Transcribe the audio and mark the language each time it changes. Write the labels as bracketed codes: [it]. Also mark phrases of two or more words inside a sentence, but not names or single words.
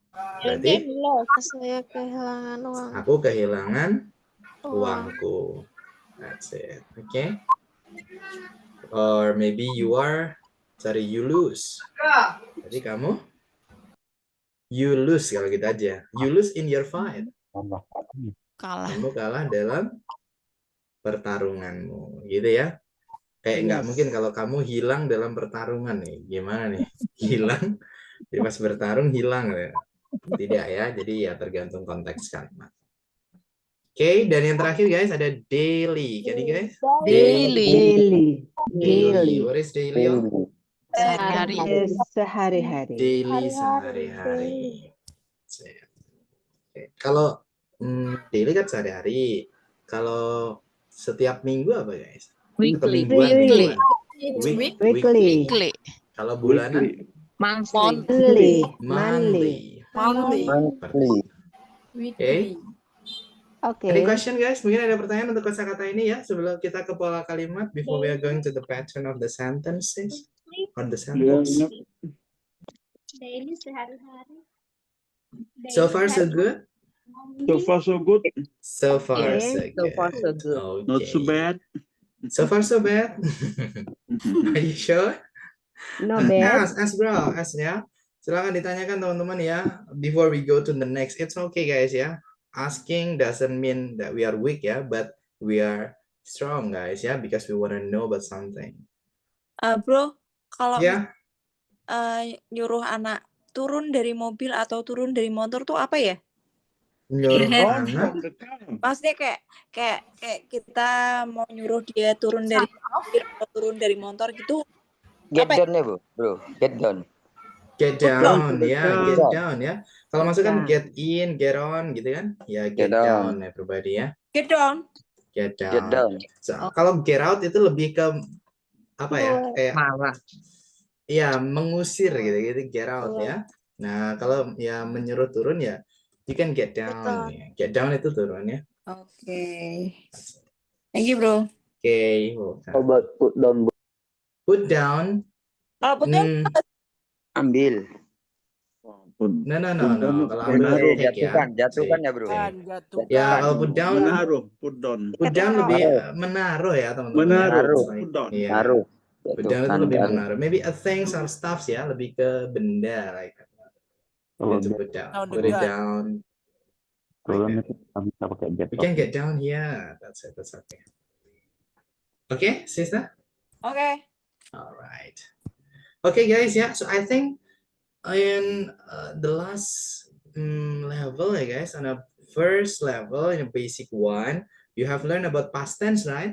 [id] Berarti Saya kehilangan uang. aku kehilangan uangku. [en] That's it. Okay. Or maybe you lose. [id] Jadi kamu [en] you lose [id] kalau gitu aja. [en] You lose in your fight. [id] Kalah. Kamu kalah dalam pertarunganmu, gitu ya. Kayak nggak mungkin kalau kamu hilang dalam pertarungan nih. Gimana nih? Hilang, jadi pas bertarung hilang ya. Tidak ya, jadi ya tergantung konteks kalimat. Oke, dan yang terakhir guys ada daily. Jadi guys, [en] Daily. What is daily? [id] Sehari. Sehari-hari. Daily sehari-hari. Oke. Kalau daily kan sehari-hari. Kalau setiap minggu apa guys? [en] Weekly. [id] Mingguan. [en] Weekly. Weekly. [id] Kalau bulanan? [en] Monthly. Monthly. Monthly. [id] Oke. Oke. [en] Any question guys? [id] Mungkin ada pertanyaan untuk kosakata ini ya sebelum kita ke pola kalimat [en] before we are going to the pattern of the sentences or the sentence. [id] Daily sehari-hari. [en] So far so good. So far, so good. So far so So far so good. good. Not so Okay. bad. So far so bad. Are you sure? No bad. Ask bro, ask ya. [id] Silakan ditanyakan teman-teman ya. [en] Before we go to the next, it's okay guys ya. Asking doesn't mean that we are weak ya, but we are strong guys ya, because we want to know about something. Bro, [id] kalau Ya, nyuruh anak turun dari mobil atau turun dari motor tuh apa ya? nyuruh [en] Run [id] anak. [en] from the car. [id] Maksudnya kayak kita mau nyuruh dia turun dari mobil atau turun dari motor gitu. [en] Get [id] Apa ya? [en] down ya bro. Get down. Get down down to the ya, car. get down [id] ya. Kalau masuk kan [en] down. get in, get on [id] gitu kan? Ya [en] get Get down. down everybody ya. Get down. Get down. Get down. [id] So, kalau [en] get out [id] itu lebih ke apa ya? Kayak Marah. ya mengusir gitu [en] get out [id] ya. Nah, kalau ya menyuruh turun ya [en] you can get down [id] ya. [en] Get down [id] itu turun ya. Oke. [en] Thank you, bro. [id] Oke, [en] How about put down? put down. [id] Kalau betul Ambil. No. Kalau ambil take ya. Jatuhkan ya bro. Ya, kalau [en] put down [id] Menaruh. [en] Put down. Put down [id] lebih menaruh ya teman-teman. Menaruh. Ya. [en] Put down. [id] Iya. Naruh. [en] Put down [id] itu lebih menaruh. [en] Maybe a things or stuffs ya, [id] lebih ke benda [en] like that. To put down. Put it down. Like that. We can get down here. That's it. That's okay. Okay, sister. [id] Oke. [en] Alright. Okay, guys. Yeah. So I think in the last level, guys, on a first level, in a basic one, you have learned about past tense, right?